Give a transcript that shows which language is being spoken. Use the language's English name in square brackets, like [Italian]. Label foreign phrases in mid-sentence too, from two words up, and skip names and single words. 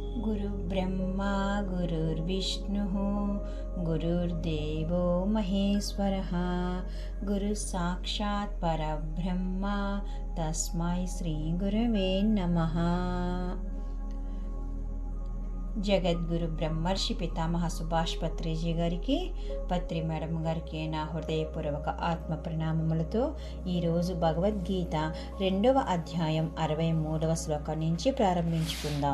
[Sanskrit] गुरुर्ब्रह्मा गुरुर्विष्णुः गुरुर्देवो महेश्वरः गुरुसाक्षात् परब्रह्म तस्मै श्रीगुरवे नमः। [Telugu] జగద్గురు బ్రహ్మర్షి పితామహ సుభాష్ పత్రిజీ గారికి, పత్రి మేడం గారికి నా హృదయపూర్వక ఆత్మ ప్రణామములతో ఈరోజు భగవద్గీత 2వ అధ్యాయం 63వ శ్లోకం నుంచి ప్రారంభించుకుందాం.